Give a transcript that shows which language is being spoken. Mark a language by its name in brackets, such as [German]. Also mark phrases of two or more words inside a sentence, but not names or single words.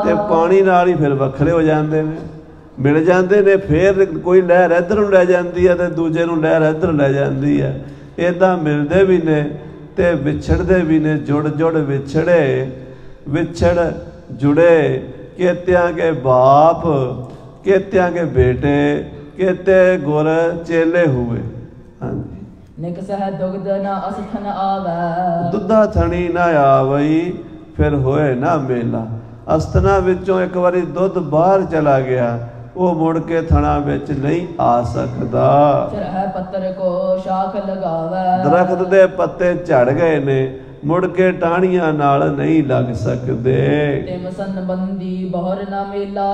[Punjabi] ਤੇ ਪਾਣੀ ਨਾਲ ਹੀ ਫਿਰ ਵੱਖਰੇ ਹੋ ਜਾਂਦੇ ਨੇ, ਮਿਲ ਜਾਂਦੇ ਨੇ। ਫਿਰ ਕੋਈ ਲਹਿਰ ਇੱਧਰ ਨੂੰ ਲੈ ਜਾਂਦੀ ਹੈ ਤੇ ਦੂਜੇ ਨੂੰ ਲਹਿਰ ਇੱਧਰ ਲੈ ਜਾਂਦੀ ਹੈ। ਇੱਦਾਂ ਮਿਲਦੇ ਵੀ ਨੇ ਤੇ ਵਿਛੜਦੇ ਵੀ ਨੇ। ਜੁੜ ਵਿਛੜੇ, ਵਿਛੜ ਜੁੜੇ, ਕੇਤਿਆ ਕੇ ਬਾਪ, ਕੇਤਿਆ ਕੇ ਬੇਟੇ, ਕੇਤੇ ਗੁਰ ਚੇਲੇ ਹੁਏ। ਹਾਂ ਜੀ, ਨਿਕਸਹ ਦੁਗਧ ਨ ਅਸਥਨ ਆਵੇ, ਦੁਧਾ ਥਣੀ ਨ ਆਵਈ, ਫਿਰ ਹੋਏ ਨਾ ਮੇਲਾ। ਅਸਤਨਾ ਵਿੱਚੋਂ ਇੱਕ ਵਾਰੀ ਦੁੱਧ ਬਾਹਰ ਚਲਾ ਗਿਆ, ਉਹ ਮੁੜ ਕੇ ਥਣਾ ਵਿੱਚ ਨਹੀਂ ਆ ਸਕਦਾ। ਚਰਹਿ ਪੱਤਰ ਕੋ ਸ਼ਾਖ ਲਗਾਵੈ, ਦਰਖਤ ਦੇ ਪੱਤੇ ਝੜ ਗਏ ਨੇ, ਮੁੜ ਕੇ ਟਾਹਣੀਆਂ ਨਾਲ ਨਹੀਂ ਲੱਗ ਸਕਦੇ। ਤਿਮ ਸੰਬੰਧੀ ਬਹੁਰ ਨਾ ਮੇਲਾ।